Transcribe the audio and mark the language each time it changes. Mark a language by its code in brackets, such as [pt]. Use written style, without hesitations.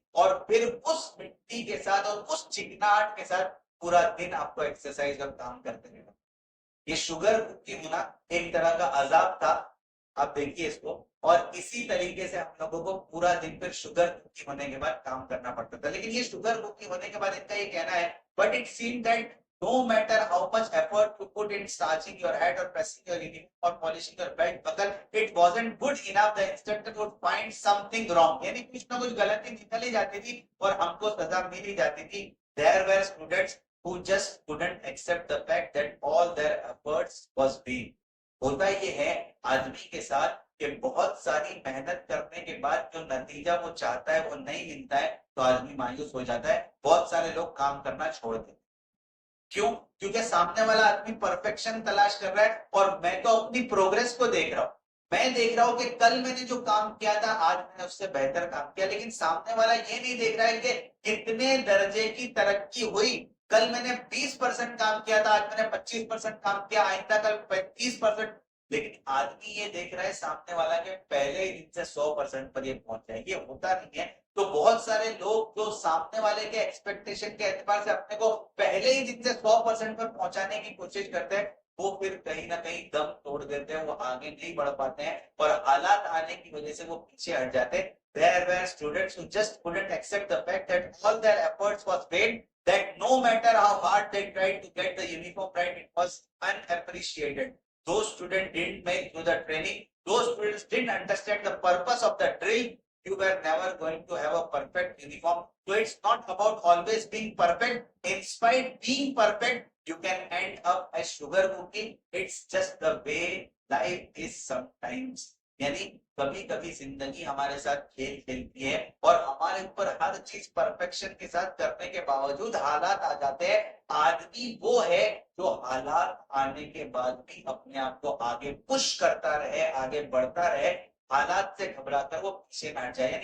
[hi] और फिर उस मिट्टी के साथ और उस चिकनाहट के साथ पूरा दिन आपको एक्सरसाइज और काम करते रहना। ये शुगर कुकी होना एक तरह का अजाब था, आप देखिए इसको। और इसी तरीके से हम लोगों को पूरा दिन फिर शुगर कुकी होने के बाद काम करना पड़ता था। लेकिन ये शुगर कुकी होने के बाद इनका ये कहना है, [en] But it seem that no matter how much effort you put in starching your head or pressing your uniform or polishing your belt buckle, it wasn't good enough. The instructor would find something wrong. [hi] यानी कुछ ना कुछ गलती निकल ही जाती थी और हमको सजा मिल ही जाती थी। [en] There were students who just couldn't accept the fact that all their efforts was vain. [hi] होता ये है आदमी के साथ कि बहुत सारी मेहनत करने के बाद जो नतीजा वो चाहता है वो नहीं मिलता है तो आदमी मायूस हो जाता है। बहुत सारे लोग काम करना छोड़ देते। क्यों? क्योंकि सामने वाला आदमी परफेक्शन तलाश कर रहा है और मैं तो अपनी प्रोग्रेस को देख रहा हूं। मैं देख रहा हूं कि कल मैंने जो काम किया था आज मैंने उससे बेहतर काम किया, लेकिन सामने वाला ये नहीं देख रहा है कि कितने दर्जे की तरक्की हुई। कल मैंने 20% काम किया था, आज मैंने 25% काम किया, आइंदा कल 35%। लेकिन आदमी ये देख रहा है सामने वाला के पहले ही दिन से 100% पर ये पहुंच जाए। ये होता नहीं है। तो बहुत सारे लोग जो सामने वाले के एक्सपेक्टेशन के एतबार से अपने को पहले ही दिन से 100% पर पहुंचाने की कोशिश करते हैं, वो फिर कहीं ना कहीं दम तोड़ देते हैं, वो आगे नहीं बढ़ पाते हैं और हालात आने की वजह से वो पीछे हट जाते हैं। [en] There were students who just couldn't accept the fact that all their efforts was vain, that no matter how hard they tried to get the uniform right, it was unappreciated. Those students didn't make through the training. Those students didn't understand the purpose of the drill. You were never going to have a perfect uniform. So it's not about always being perfect. In spite being perfect, you can end up as sugar cookie. It's just the way life is sometimes. [hi] यानी कभी कभी जिंदगी हमारे साथ खेल खेलती है और हमारे ऊपर हर चीज परफेक्शन के साथ करने के बावजूद हालात आ जाते हैं। आदमी वो है जो हालात आने के बाद भी अपने आप को आगे पुश करता रहे, आगे बढ़ता रहे, हालात से घबराकर वो पीछे ना जाए।